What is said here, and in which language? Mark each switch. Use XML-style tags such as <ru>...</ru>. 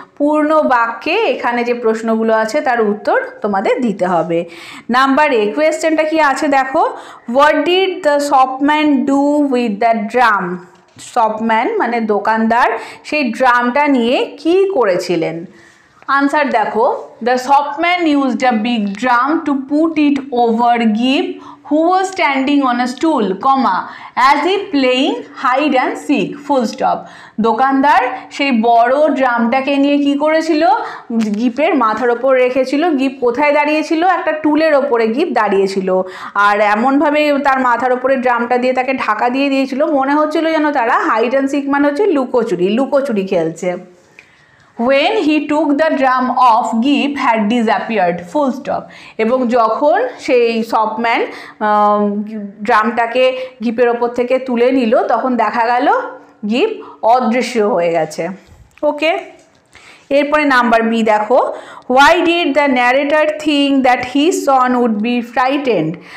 <bn>পূর্ণ বাক্যে এখানে যে প্রশ্নগুলো আছে তার উত্তর তোমাদের দিতে হবে।</bn> <en>number A</en> <bn>কোয়েশ্চেনটা কি আছে দেখো,</bn> <en>What did the shopman do with the drum.</en> <bn>Shopman মানে দোকানদার সেই ড্রামটা নিয়ে কি করেছিলেন। আনসার দেখো,</bn> <en>The shopman used a big drum to put it over give who was standing on a stool, comma, as if playing hide and seek, full stop.</en> <bn>দোকানদার সেই বড় ড্রামটাকে নিয়ে কি করেছিল, গিপের মাথার ওপর রেখেছিল। গিপ কোথায় দাঁড়িয়েছিল, একটা টুলের ওপরে গিপ দাঁড়িয়েছিল, আর এমনভাবে তার মাথার ওপরে ড্রামটা দিয়ে তাকে ঢাকা দিয়ে দিয়েছিল, মনে হচ্ছিল যেন তারা হাইড অ্যান্ড সিক মানে হচ্ছে লুকোচুরি খেলছে।</bn> <en>When he took the drum off, Gip had disappeared, full stop.</en> <bn>এবং যখন সেই শপম্যান ড্রামটাকে গিপের ওপর থেকে তুলে নিল তখন দেখা গেল গিপ অদৃশ্য হয়ে গেছে।</bn> <en>okay,</en> <bn>এরপরে নাম্বার বি দেখো,</bn> <en>Why did the narrator think that his son would be frightened.</en>